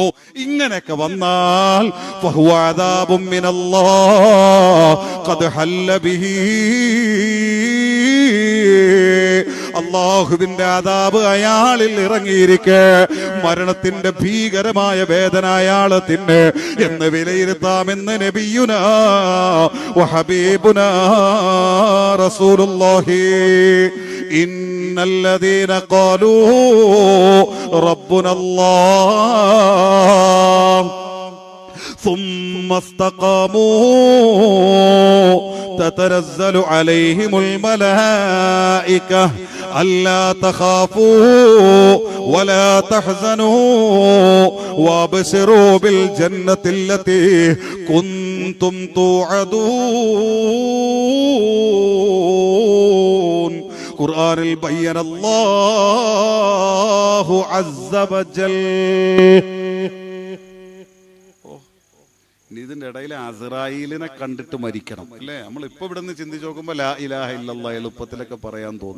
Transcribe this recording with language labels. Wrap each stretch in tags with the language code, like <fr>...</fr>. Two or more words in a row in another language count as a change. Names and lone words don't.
<ml>ഇങ്ങനെയൊക്കെ വന്നാൽ അല്ലാഹുവിന്റെ അദാബ് അയാളിൽ ഇറങ്ങിയിരിക്കെ മരണത്തിന്റെ ഭീകരമായ വേദന അയാളെ തിന്നെ എന്ന് വിലയിരുത്താമെന്ന്</ml> <ar>نبينا وحبيبنا رسول الله. إن الذين قالوا ربنا الله ثم استقاموا تتنزل عليهم الملائكة ألا تخافوا ولا تحزنوا وابشروا بالجنة التي كنتم توعدون. ഖുർആനിൽ بيّن الله عز وجل.</ar> <ml>ഇതിന്റെ ഇടയിൽ അസ്റായീലിനെ കണ്ടിട്ട് മരിക്കണം അല്ലേ? നമ്മൾ ഇപ്പൊ ഇവിടെ നിന്ന് ചിന്തിച്ച് നോക്കുമ്പോൾ</ml> <ar>لا إله إلا الله</ar> <ml>എളുപ്പത്തിലൊക്കെ പറയാൻ തോന്നും.</ml>